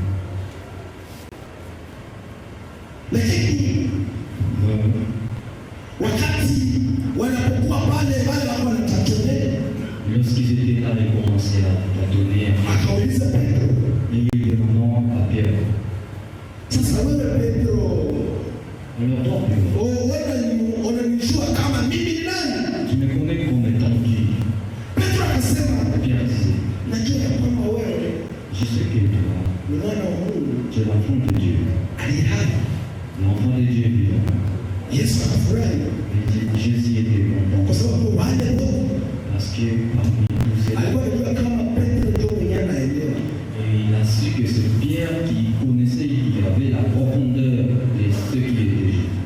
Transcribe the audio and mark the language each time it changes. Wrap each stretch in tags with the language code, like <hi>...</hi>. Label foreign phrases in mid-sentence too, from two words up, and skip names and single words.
<sw>Lakini wakati wanapokuwa pale wale wako wanatatonea,</sw> <fr>Lorsqu'ils étaient là, ils commençaient à tâtonner.</fr> <sw>akauliza Petro,</sw> <fr>Et ils demandaient à Pierre.</fr> <sw>sasa wewe Petro,</sw> <fr>Alors toi, Pierre,</fr> <sw>wewe unanijua kama mimi ni nani?</sw> <fr>tu me connais comme étant qui?</fr> <sw>Petro akasema</sw> <fr>que toi, tu es l'enfant de Dieu. L'enfant de Dieu vivant. Et Jésus était content. Parce que parmi tous ces et il a su que c'est Pierre qui connaissait, qui avait la profondeur de ce qui était Jésus.</fr>